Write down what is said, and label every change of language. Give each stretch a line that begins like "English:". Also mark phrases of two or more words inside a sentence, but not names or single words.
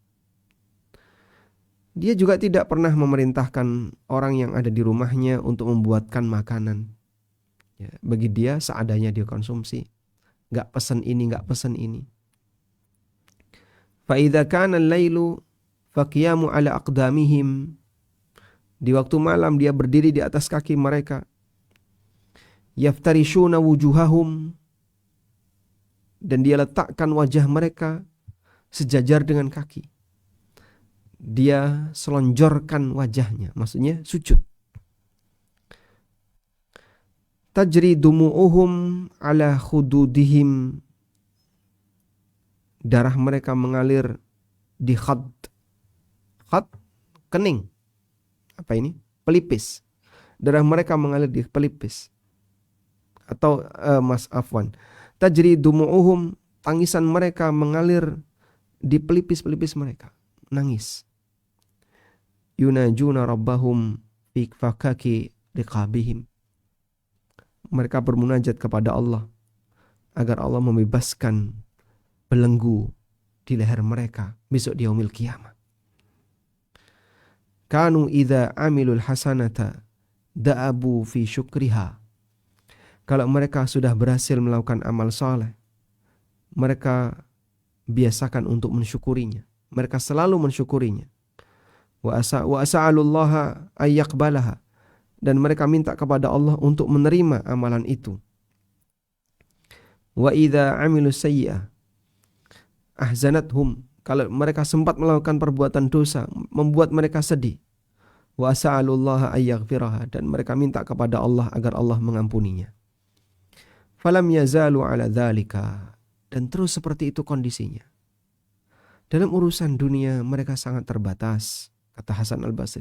Indonesian: Dia juga tidak pernah memerintahkan orang yang ada di rumahnya untuk membuatkan makanan. Ya, bagi dia seadanya dia konsumsi. Enggak pesan ini, enggak pesan ini.
Arabic: فإذا كان الليل فقيام على أقدامهم.
Indonesian: Di waktu malam dia berdiri di atas kaki mereka.
Arabic: يفترشون وجوههم,
Indonesian: dan dia letakkan wajah mereka sejajar dengan kaki. Dia selonjorkan wajahnya, maksudnya sujud.
Arabic: تجري دموعهم على خدودهم.
Indonesian: Darah mereka mengalir di khad. Khad, kening. Apa ini? Pelipis. Darah mereka mengalir di pelipis. Atau afwan.
Arabic: تجري دموعهم,
Indonesian: tangisan mereka mengalir di pelipis-pelipis mereka. Nangis.
Arabic: يناجون ربهم في فكاك رقابهم.
Indonesian: Mereka bermunajat kepada Allah agar Allah membebaskan belenggu di leher mereka besok di
Arabic: يوم القيامة. كانوا إذا عملوا الحسنة دأبوا في شكرها.
Indonesian: Kalau mereka sudah berhasil melakukan amal saleh, mereka biasakan untuk mensyukurinya. Mereka selalu mensyukurinya.
Arabic: وسألوا الله أن يقبلها.
Indonesian: Dan mereka minta kepada Allah untuk menerima amalan itu.
Arabic: وإذا عملوا سيئة أحزنتهم.
Indonesian: Kalau mereka sempat melakukan perbuatan dosa, membuat mereka sedih.
Arabic: وسألوا الله أن يغفرها,
Indonesian: dan mereka minta kepada Allah agar Allah mengampuninya.
Arabic: فلم يزالوا على ذلك,
Indonesian: dan terus seperti itu kondisinya. Dalam urusan dunia mereka sangat terbatas, kata Hasan Al-Basri.